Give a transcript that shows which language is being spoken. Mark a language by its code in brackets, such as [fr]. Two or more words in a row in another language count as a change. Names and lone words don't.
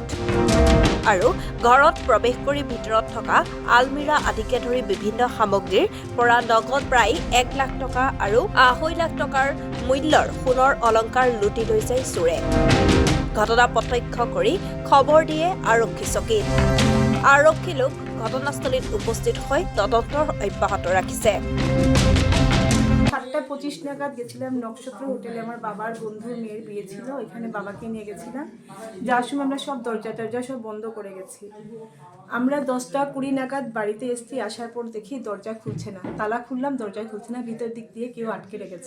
[as] আৰু ঘৰত প্ৰৱেশ কৰি ভিতৰত থকা আলমিৰা আদিকে ধৰি বিভিন্ন সামগ্ৰীৰ পৰা নগদ প্ৰায় 1 লাখ টকা আৰু 2.5 লাখ টকাৰ মূল্যৰ সোণৰ অলংকাৰ লুটি লৈ যায় চোৰে। ঘটনা প্ৰত্যক্ষ কৰি খবৰ দিয়ে আৰক্ষী চকীত। আৰক্ষী লোক ঘটনাস্থলীত উপস্থিত হৈ তদন্ত অব্যাহত ৰাখিছে। [bn] 7:25 নাগাদ গেছিলাম নক্ষত্র হোটেলে। আমার বাবার বন্ধুর মেয়ের বিয়ে ছিল, ওইখানে বাবাকে নিয়ে গেছিলাম। যাওয়ার সময় আমরা সব দরজা সব বন্ধ করে গেছি। আমরা 10:20 নাগাদ বাড়িতে এসেছি। আসার পর দেখি দরজা খুলছে না, তালা খুললাম, দরজা খুলছে না, ভিতর দিক দিয়ে কেউ আটকে রেখেছে।